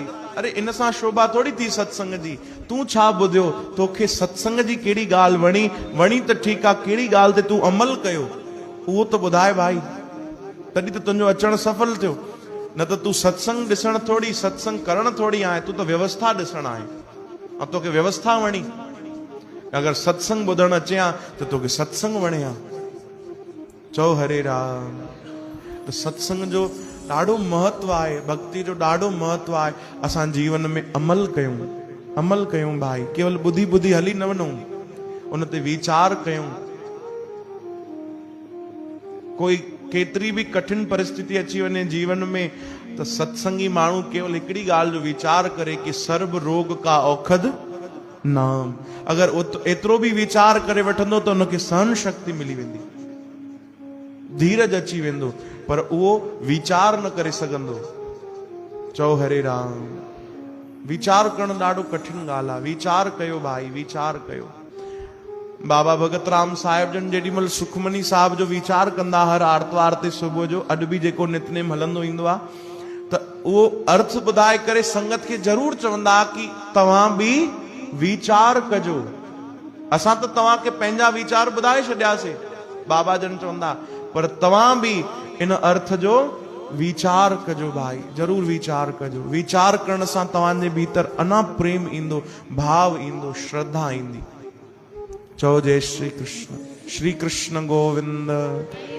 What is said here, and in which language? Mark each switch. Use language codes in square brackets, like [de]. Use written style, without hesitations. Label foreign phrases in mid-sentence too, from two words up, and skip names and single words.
[sd] अरे इन सां शोभा थोड़ी थी सत्संग जी। तूं छा ॿुधियो, तोखे सत्संग जी कहिड़ी ॻाल्हि वणी त ठीकु आहे, कहिड़ी ॻाल्हि ते तूं अमल कयो उहो त ॿुधाए भाई, तॾहिं त तुंहिंजो अचणु सफल थियो। न त तूं सत्संग ॾिसण थोड़ी, सत्संग करण थोड़ी आहे, तूं त व्यवस्था ॾिसण आहे ऐं तोखे व्यवस्था वणी। अगर सत्संग ॿुधण अचे हा त तोखे सत्संग वणे हा। चओ हरे राम। त सत्संग जो ॾाढो महत्व आहे, भक्ति जो ॾाढो महत्व आहे। असां जीवन में अमल कयूं, अमल कयूं भाई। केवल ॿुधी ॿुधी हली न वञूं, उन ते वीचार कयूं। कोई केतिरी बि कठिन परिस्थिति अची वञे जीवन में त सत्संगी माण्हू केवल हिकिड़ी ॻाल्हि जो वीचार करे कि [pa] ਸਰਵ ਰੋਗ ਕਾ ਔਖਦ ਨਾਮ। [sd] अगर एतिरो बि वीचार करे वठंदो त उनखे सहन शक्ति मिली वेंदी, धीरज अची वेंदो, पर उहो वीचार न करे सघंदो। चओ हरे राम। वीचार करणु ॾाढो कठिन ॻाल्हि आहे। वीचार कयो भाई, वीचार कयो। बाबा भगत राम साहिब जन जेॾी महिल सुखमनी साहिब जो वीचार कंदा हर आर्तवार ते सुबुह जो, अॼु बि जेको नितनेम हलंदो ईंदो आहे, त उहो अर्थ ॿुधाए करे संगत खे ज़रूर चवंदा कि तव्हां बि वीचार कजो। असां त तव्हांखे पंहिंजा वीचार ॿुधाए छॾियासीं, बाबा जन चवंदा, पर तव्हां बि इन अर्थ जो वीचार कजो भाई, जरूर वीचार कजो। वीचार करण सां तव्हांजे भीतर अना प्रेम ईंदो, भाव ईंदो, श्रद्धा ईंदी। चओ जय श्री कृष्ण। श्री कृष्ण गोविंद।